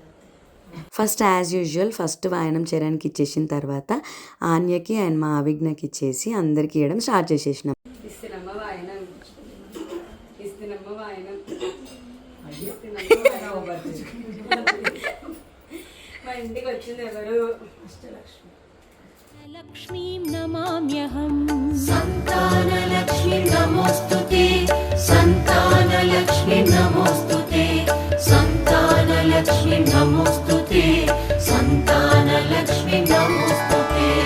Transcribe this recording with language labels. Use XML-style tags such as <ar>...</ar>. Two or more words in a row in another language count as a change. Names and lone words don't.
<en>first as usual first</en> <te>వాయనం చరణ్కి ఇచ్చేసిన తర్వాత ఆన్యకి అండ్ మా అవిజ్ఞకి ఇచ్చేసి అందరికి ఇవ్వడం స్టార్ట్ చేసేసినాం. ఇస్తినమ్మ వాయనం ఇస్తినమ్మ వాయనం మా ఇంటికి వచ్చింది ఎవరు? అష్టలక్ష్మి.</te> <sa>लक्ष्मीं नमाम्यहम् संतानलक्ष्मी नमोऽस्तुते संतानलक्ष्मी नमोऽस्तुते संतानलक्ष्मी नमोऽस्तुते संतानलक्ष्मी नमोऽस्तुते</sa>